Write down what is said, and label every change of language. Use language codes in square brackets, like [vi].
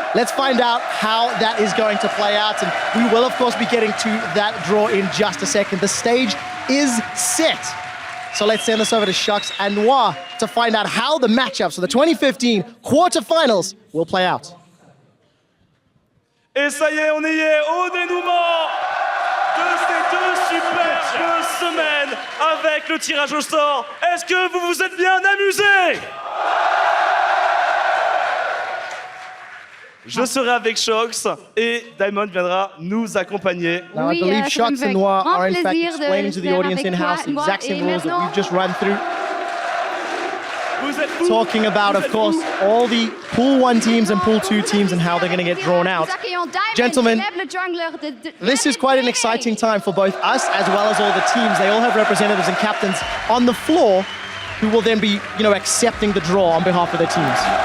[en] Let's find out how that is going to play out. And we will, of course, be getting to that draw in just a second. The stage is set. So let's send this over to Shocks and Noir to find out how the matchups for the 2015 quarterfinals will play out. [fr] Et ça y est, on y est au dénouement de ces 2 superbes semaines avec le tirage au sort. Est-ce que vous vous êtes bien amusés? Je serai avec Shox et Diamond viendra nous accompagner. [en] Now, I believe Shocks and Noir are in fact explaining to the audience in-house the exact same rules that we've just run through. Talking about, of course, all the Pool 1 teams and Pool 2 teams and how they're going to get drawn out. Gentlemen, this is quite an exciting time for both us as well as all the teams. They all have representatives and captains on the floor who will then be, accepting the draw on behalf of their teams.